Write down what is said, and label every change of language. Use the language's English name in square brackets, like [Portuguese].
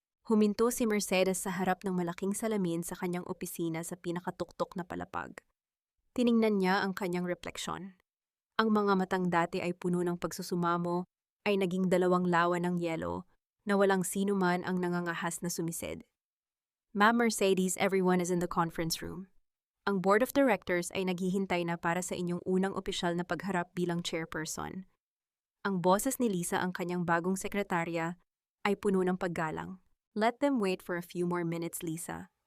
[Filipino] Huminto si Mercedes sa harap ng malaking salamin sa kanyang opisina sa pinakatuktok na palapag. Tiningnan niya ang kanyang refleksyon. Ang mga matang dati ay puno ng pagsusumamo ay naging 2 lawa ng yelo na walang sino man ang nangangahas na sumisid. [English] Ma'am Mercedes, everyone is in the conference room. [Filipino] Ang board of directors ay naghihintay na para sa inyong unang opisyal na pagharap bilang chairperson. Ang boses ni Lisa, ang kanyang bagong sekretarya, ay puno ng paggalang. [English] Let them wait for a few more minutes, Lisa.